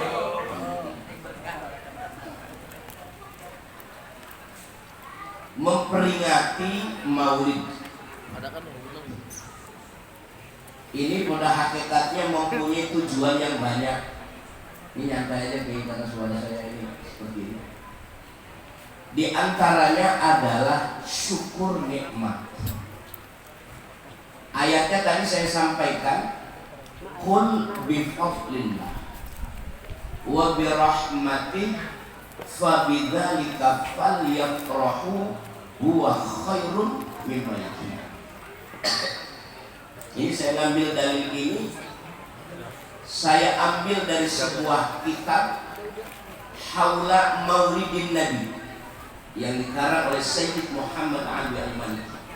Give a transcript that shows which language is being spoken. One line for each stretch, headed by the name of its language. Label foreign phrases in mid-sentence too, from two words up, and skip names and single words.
Indonesian: Memperingati Maulid ini pada hakikatnya mempunyai tujuan yang banyak. Ini nyantai aja kayak karena suara saya ini seperti ini. Di antaranya adalah syukur nikmat. Ayatnya tadi saya sampaikan,
Arabic: قل بفضل الله وبرحمته فبذلك فليفرحوا هو خير مما يجمعون.
Indonesian: Ini saya ngambil dalil ini, saya ambil dari sebuah kitab Haula Maulidin Nabi yang dikarang oleh Sayyid Muhammad Ali Al-Maliki.